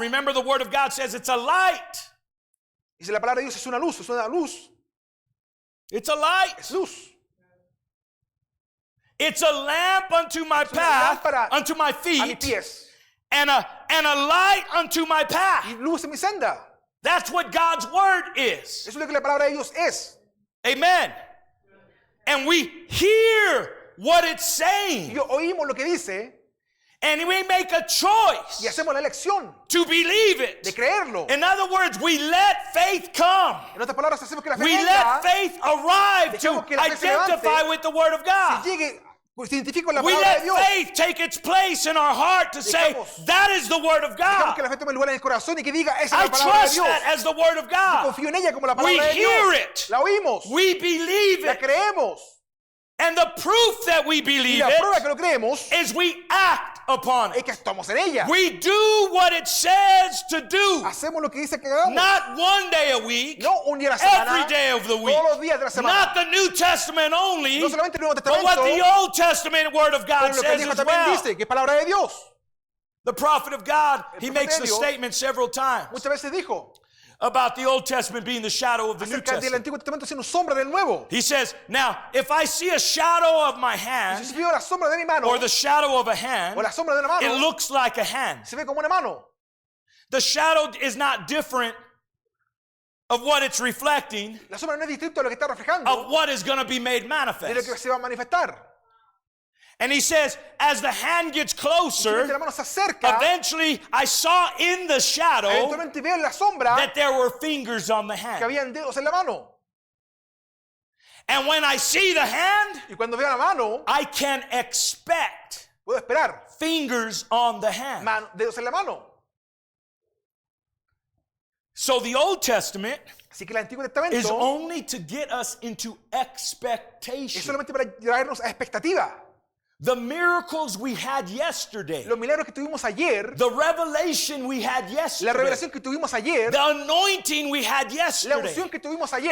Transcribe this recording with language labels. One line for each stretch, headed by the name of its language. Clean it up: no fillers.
English: Remember, the word of God says it's a light.
Spanish: Dice la palabra de Dios es una luz
English: It's a light.
Spanish: Es luz.
English: It's a lamp unto my
Spanish: una
English: path,
Spanish: lámpara
English: unto my
Spanish: A mis
English: feet,
Spanish: pies.
English: and a light unto my path.
Spanish: Y luz en mi senda.
English: That's what God's word is.
Spanish: Eso es lo que la palabra de Dios es.
English: Amen. And we hear what it's
Spanish: Y
English: saying,
Spanish: oímos lo que dice
English: and we make a choice
Spanish: hacemos la elección
English: to believe
Spanish: de
English: it.
Spanish: creerlo.
English: In other words, we let faith come.
Spanish: En otras palabras, hacemos que la fe
English: We
Spanish: venga,
English: let faith arrive to
Spanish: Dejamos que la fe se
English: identify
Spanish: levante.
English: with the word of
Spanish: se
English: God.
Spanish: llegue, se identifique con la
English: We
Spanish: palabra de
English: let
Spanish: Dios.
English: faith take its place in our heart to say,
Spanish: Dejamos-
English: that is the word of
Spanish: Dejamos que
English: God.
Spanish: la fe tome lugar en el corazón y que diga, esa
English: I
Spanish: es la palabra de
English: trust
Spanish: Dios.
English: that as the word of God.
Spanish: Confío en ella como la
English: We
Spanish: palabra de
English: hear
Spanish: Dios.
English: it.
Spanish: La oímos.
English: We believe
Spanish: La
English: it.
Spanish: creemos.
English: And the proof that we
Spanish: Y
English: believe
Spanish: la prueba que
English: it
Spanish: lo creemos
English: is we act upon
Spanish: es
English: it.
Spanish: que estamos en ella.
English: We do what it says to do.
Spanish: Hacemos lo que dice que hagamos.
English: Not one day a week,
Spanish: No un día a la semana.
English: every day of the week.
Spanish: Todos los días de la semana.
English: Not the New Testament only,
Spanish: No solamente el Nuevo
English: but what the
Spanish: Testamento,
English: Old Testament Word of God
Spanish: pero lo que el Viejo
English: as
Spanish: también
English: well.
Spanish: dice, que es palabra de Dios.
English: The prophet of God, he
Spanish: profeta
English: makes
Spanish: de
English: the
Spanish: Dios
English: statement several times
Spanish: Muchas veces dijo
English: about the Old Testament being the shadow of the New
Spanish: acerca del
English: Testament.
Spanish: Antiguo Testamento siendo sombra del Nuevo.
English: He says, now, if I see a shadow of my
Spanish: Si
English: hand
Spanish: se vio la sombra de mi mano
English: or the shadow of a hand,
Spanish: o la sombra de una
English: it
Spanish: mano,
English: looks like a hand.
Spanish: se ve como una mano.
English: The shadow is not different of what it's reflecting,
Spanish: La sombra no es distinto a lo que está
English: of
Spanish: reflejando
English: what is going to be made
Spanish: de lo que
English: manifest.
Spanish: se va a manifestar.
English: And he says, as the hand gets
Spanish: Y si la
English: closer,
Spanish: mano se acerca,
English: eventually I saw in the shadow
Spanish: eventualmente veo en la sombra
English: that there were fingers on the
Spanish: que
English: hand.
Spanish: habían dedos en la mano.
English: And when I see the hand,
Spanish: Y cuando veo la mano,
English: I can expect
Spanish: puedo esperar
English: fingers on the hand.
Spanish: dedos en la mano.
English: So the Old Testament
Spanish: Así que el Antiguo
English: is
Spanish: Testamento
English: only to get us into
Spanish: es
English: expectation.
Spanish: solamente para traernos a expectativa.
English: The miracles we had yesterday,
Spanish: Los milagros que tuvimos ayer,
English: the revelation we had
Spanish: la
English: yesterday,
Spanish: revelación que tuvimos ayer,
English: the anointing we had
Spanish: la
English: yesterday
Spanish: unción que tuvimos ayer,